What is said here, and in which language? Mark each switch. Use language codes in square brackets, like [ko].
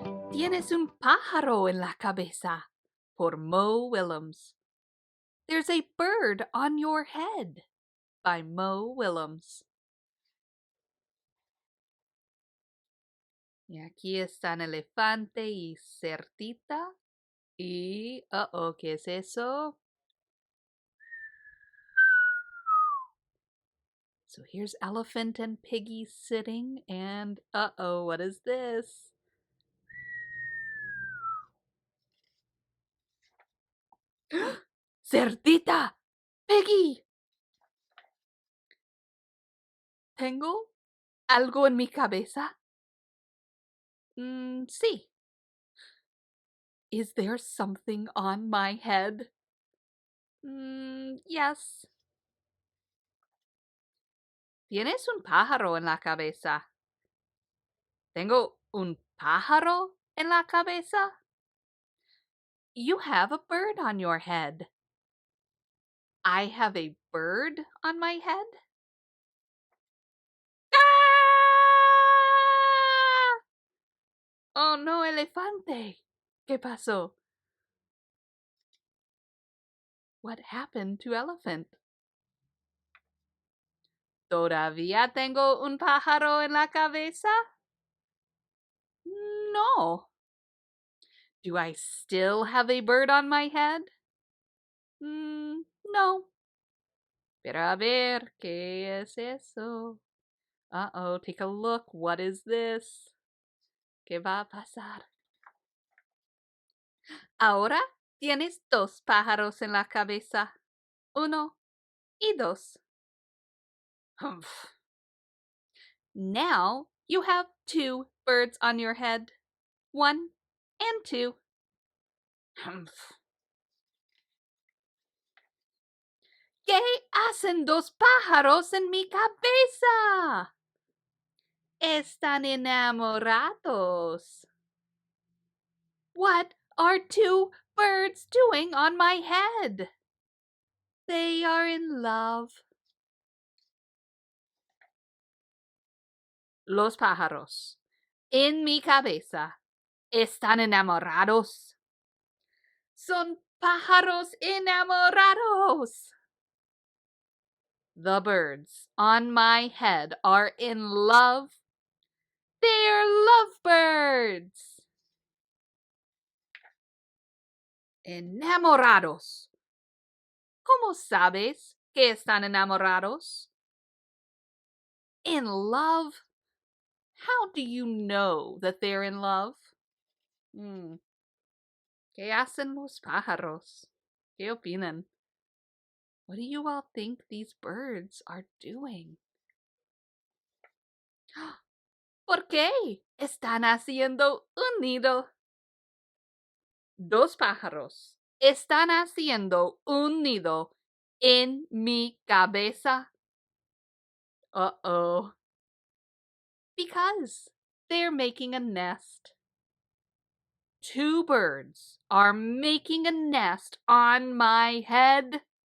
[es] Tienes un pájaro en la cabeza, por Mo Willems. [en] There's a bird on your head, by Mo Willems. [es] Y aquí están elefante y cerdita. Y, ¿qué es eso? [en] So here's elephant and piggy sitting, and what is this? [es] Cerdita! Piggy! ¿Tengo algo en mi cabeza? Sí. [en] Is there something on my head? Yes. [es] Tienes un pájaro en la cabeza. ¿Tengo un pájaro en la cabeza? [en] You have a bird on your head. I have a bird on my head? [es] ¡Ah! Oh no, elefante. ¿Qué pasó? [en] What happened to elephant? [es] ¿Todavía tengo un pájaro en la cabeza? No. [en] Do I still have a bird on my head? [es] No. Pero a ver, ¿qué es eso? [en] Take a look. What is this? [es] ¿Qué va a pasar? Ahora tienes dos pájaros en la cabeza. Uno y dos. Humph. [en] Now you have two birds on your head. One and two. Humph. [es] ¿Qué hacen dos pájaros en mi cabeza? Están enamorados. [en] What are two birds doing on my head? They are in love. [es] Los pájaros en mi cabeza están enamorados. Son pájaros enamorados. [en] The birds on my head are in love. They're lovebirds. [es] Enamorados. ¿Cómo sabes que están enamorados? [en] In love. How do you know that they're in love? [es] ¿Qué hacen los pájaros? ¿Qué opinan? [en] What do you all think these birds are doing? [es] ¿Por qué están haciendo un nido? Dos pájaros están haciendo un nido en mi cabeza. [en] Because they're making a nest. Two birds are making a nest on my head.